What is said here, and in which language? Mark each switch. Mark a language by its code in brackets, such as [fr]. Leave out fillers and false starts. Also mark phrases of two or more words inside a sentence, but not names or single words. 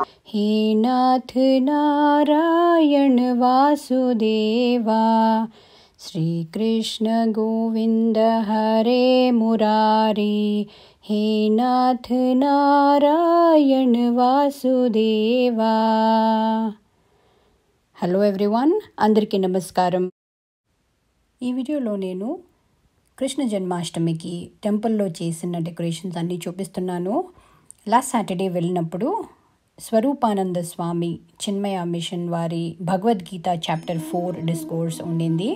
[sa] हे नाथ नारायण वासुदेवा, श्री कृष्ण गोविंद हरे मुरारी, हे नाथ नारायण वासुदेवा। [en] hello everyone, [te] అందరికీ నమస్కారం। ఈ వీడియోలో నేను కృష్ణ జన్మాష్టమికి టెంపుల్లో చేసిన డెకరేషన్స్ అన్నీ చూపిస్తున్నాను। [en] last Saturday [te] వెళ్ళినప్పుడు స్వరూపానంద స్వామి చిన్మయ మిషన్ వారి భగవద్గీత [en] chapter 4 discourse [te] ఉండింది।